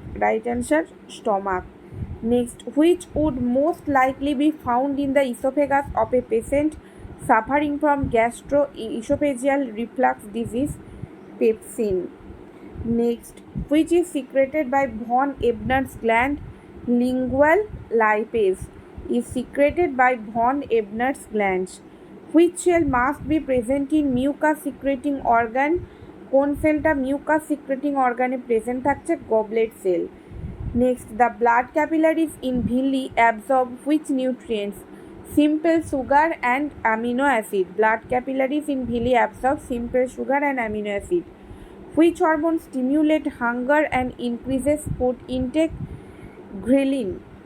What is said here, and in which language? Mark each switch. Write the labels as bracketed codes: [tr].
[en] Right answer, stomach. Next, which would most likely be found in the esophagus of a patient suffering from gastroesophageal reflux disease? Pepsin. Next, which is secreted by von Ebner's gland? Lingual lipase is secreted by von Ebner's glands. Which cell must be present in mucus secreting organ? [bn] কোন সেলটা mucus secreting অর্গানে present থাকছে? [en] Goblet cell. Next, the blood capillaries in villi absorb which nutrients? Simple sugar and amino acid. Blood capillaries in villi absorb simple sugar and amino acid. Which hormone stimulate hunger and increases food intake? Ghrelin.